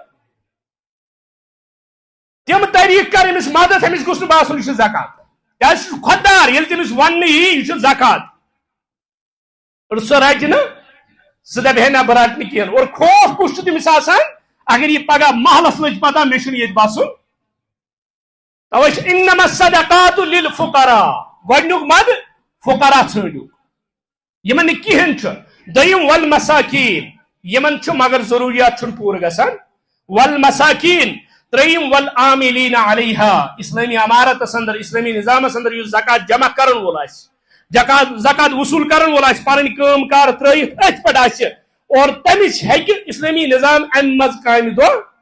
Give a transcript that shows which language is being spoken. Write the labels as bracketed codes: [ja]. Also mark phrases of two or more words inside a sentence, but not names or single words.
[ks] تم طریقہ کر امس مدد امس گوٚژھ نہٕ باسُن یہ زکات کیٛازِ یہ خوددار ییٚلہِ تمس وننہٕ یی یہ زکات اور سہ رٹ سہ دپ ہے نا بہ رٹنہ کہین اور خوف کس تمس آسان اگر یہ پگہ محلس لج پتہ مے چھ یہ بسن توے [ar] انما الصدقات للفقراء [ks] گۄڈنیُک مد فقراء ژھانڈو یمن نہ کہین دویم والمساکین یمن مگر ضروریات چھن پور گژھان والمساکین تریم [ar] والعاملین علیہا [ks] اسلامی عمارتس اندر اسلامی نظامس اندر یس زکات جمع کرن وول آسہِ زکات وصول کرن وول آسہِ پنن کٲم کار ترٲیِتھ أتھۍ پٮ۪ٹھ آسہِ اور تمس ہیٚکہِ اسلامی نظام امہِ منٛز کامہِ دۄہ